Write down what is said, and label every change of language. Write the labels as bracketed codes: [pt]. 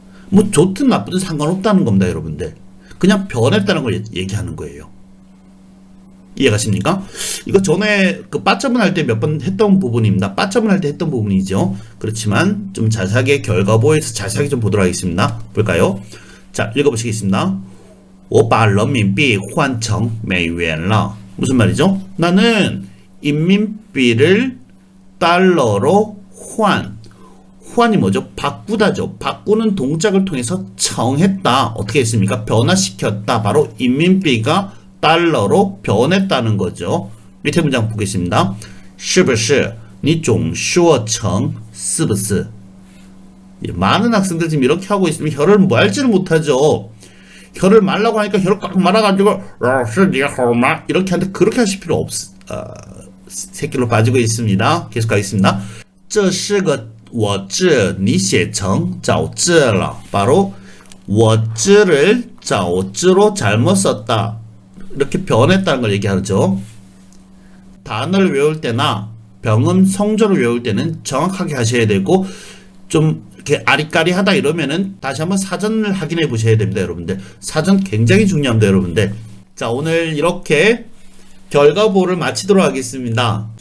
[ko] 뭐 좋든 나쁘든 상관없다는 겁니다, 여러분들. 그냥 변했다는 걸 얘기하는 거예요. 이해가십니까? 이거 전에 그 빠점을 할 때 몇 번 했던 부분입니다. 빠점을 할 때 했던 부분이죠. 그렇지만 좀 자세하게 결과보호에서 자세하게 좀 보도록 하겠습니다. 볼까요? 자, 읽어보시겠습니다. [zh] 我把人民币换成美元了 [ko] 무슨 말이죠? 나는 인민비를 달러로 환이 뭐죠? 바꾸다죠. 바꾸는 동작을 통해서 정했다. 어떻게 했습니까? 변화시켰다. 바로 인민비가 달러로 변했다는 거죠. 밑에 문장 보겠습니다. [zh] 是不是你总说成是不是 [ko] 많은 학생들 지금 이렇게 하고 있으면 혀를 말지를 못하죠. 혀를 말라고 하니까 혀를 꽉 말아가지고 이렇게 하는데 그렇게 하실 필요 새끼로 빠지고 있습니다. 계속 가겠습니다. [zh] 这是个我字你写成早字了 [ko] 바로 我字를 早字로 잘못 썼다. 이렇게 변했다는 걸 얘기하죠. 단어를 외울 때나 병음 성조를 외울 때는 정확하게 하셔야 되고 좀 이렇게 아리까리하다 이러면은 다시 한번 사전을 확인해 보셔야 됩니다, 여러분들. 사전 굉장히 중요합니다, 여러분들. 자, 오늘 이렇게 결과보호를 마치도록 하겠습니다.